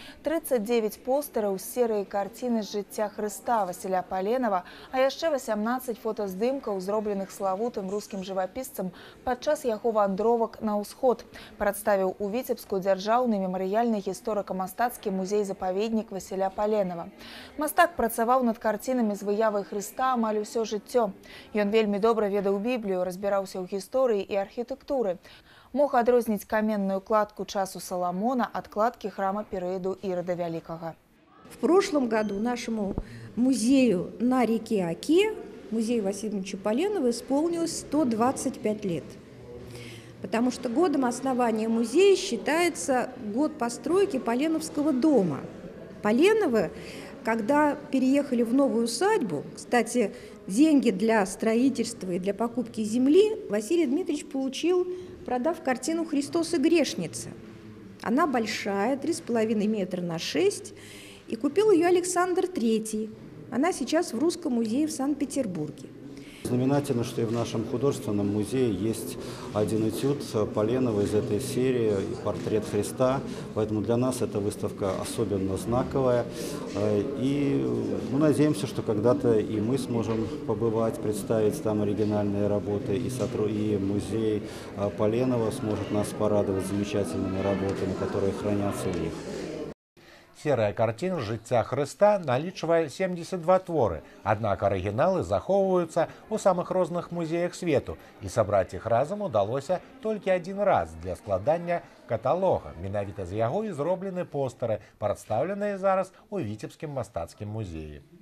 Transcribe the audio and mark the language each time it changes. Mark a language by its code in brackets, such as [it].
[be] 39 постэраў з серыі карціны з жыцця Хрыста Васіля Паленова, а яшчэ 18 фотаздымкаў, зробленых славутым рускім жывапісцам падчас яго вандровак на ўсход, прадставіў у Віцебску дзяржаўны мемарыяльны гісторыка-мастацкі музей-запаведнік Васіля Паленова. Мастак працаваў над карцінамі з выявай Хрыста амаль усё жыццё. Ён вельмі добра ведаў Біблію, разбіраўся ў гісторыі і архітэктуры. Мог адрозніць каменную кладку часу Саламона ад кладкі храма перыяду Ірода Вялікага. [ru] В прошлом году нашему музею на реке Оке, музею Василия Ильича Поленова, исполнилось 125 лет. Потому что годом основания музея считается год постройки Поленовского дома. Поленовы, когда переехали в новую усадьбу, кстати, деньги для строительства и для покупки земли Василий Дмитриевич получил, продав картину «Христос и грешница». Она большая, 3,5 метра на 6, и купил ее Александр III. Она сейчас в Русском музее в Санкт-Петербурге. Знаменательно, что и в нашем художественном музее есть один этюд Поленова из этой серии «Портрет Христа», поэтому для нас эта выставка особенно знаковая. И мы надеемся, что когда-то и мы сможем побывать, представить там оригинальные работы, и музей Поленова сможет нас порадовать замечательными работами, которые хранятся в них. [be] Серыя карцін жыцця Хрыста налічвае 72 творы, аднак арыгіналы захоўваюцца ў самых розных музеях свету, і сабраць іх разам удалося толькі адзін раз для складання каталога. Менавіта з яго і зроблены постары, прадстаўленыя зараз у Віцебскім мастацкім музеі.